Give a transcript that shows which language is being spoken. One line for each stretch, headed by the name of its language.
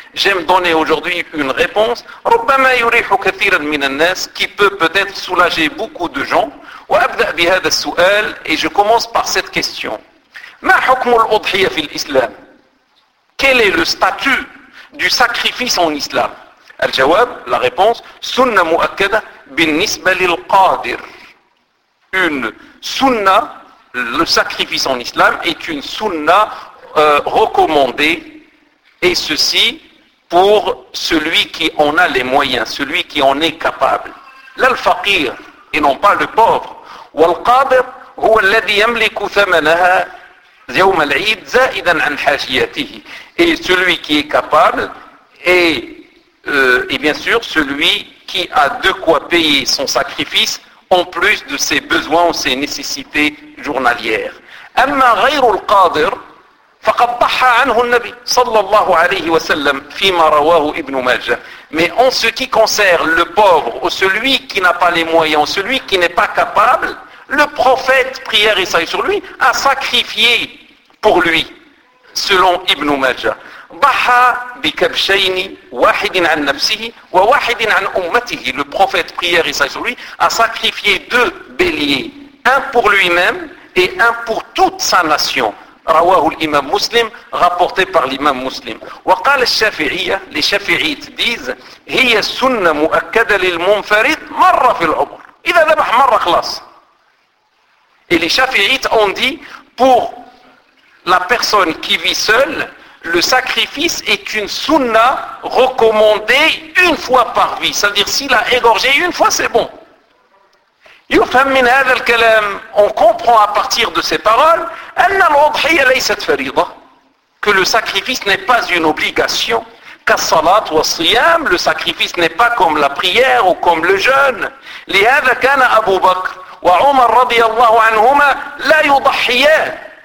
French: J'aime donner aujourd'hui une réponse.
Arabic: ربما يريح كثيرا من الناس,
French: qui peut peut-être soulager beaucoup de gens.
Arabic: وأبدأ بهذا السؤال,
French: et je commence par cette question.
Arabic: ما حكم الأضحية في الإسلام?
French: Quel est le statut du sacrifice en islam?
Arabic: الجواب,
French: la réponse,
Arabic: سنة مؤكدة بالنسبة للقادر.
French: Une sunna, le sacrifice en islam, est une sunna recommandée, et ceci pour celui qui en a les moyens, celui qui en est capable. Là, le faqir, et non pas le pauvre.
Arabic: والقادر هو الذي يملك ثمنها يوم العيد زائدا عن حاجياته.
French: Et celui qui est capable est et bien sûr, celui qui a de quoi payer son sacrifice en plus de ses besoins ou ses nécessités journalières.
Arabic: أما غير القادر فقد ضحى عنه النبي صلى الله عليه وسلم فيما رواه ابن ماجه.
French: Mais en ce qui concerne le pauvre ou celui qui n'a pas les moyens, celui qui n'est pas capable, le prophète, prière et salut sur lui, a sacrifié pour lui, selon ابن ماجه.
Arabic: ضحى بكبشين واحد عن نفسه وواحد عن أمته.
French: Le prophète, prière et salut sur lui, a sacrifié deux béliers, un pour lui-même et un pour toute sa nation.
Arabic: رواه الإمام مسلم,
French: rapporté par l'imam مسلم.
Arabic: وقال الشافعية,
French: les شافعيتes disent,
Arabic: هي سنة مؤكدة للمنفرد مرة في العمر. إذا ذبح مرة خلاص.
French: Et les شافعيتes ont dit, pour la personne qui vit seule, le sacrifice est une sunna recommandée une fois par vie. C'est-à-dire, s'il a égorgé une fois, c'est bon.
Arabic: يفهم من هذا الكلام
French: on comprend à partir de ces paroles
Arabic: أن الأضحية ليست فريضة
French: que le sacrifice n'est pas une obligation
Arabic: كالصلاة والصيام
French: le sacrifice n'est pas comme la prière ou comme le jeûne
Arabic: لهذا كان أبو بكر وعمر رضي الله عنهما لا يضحيان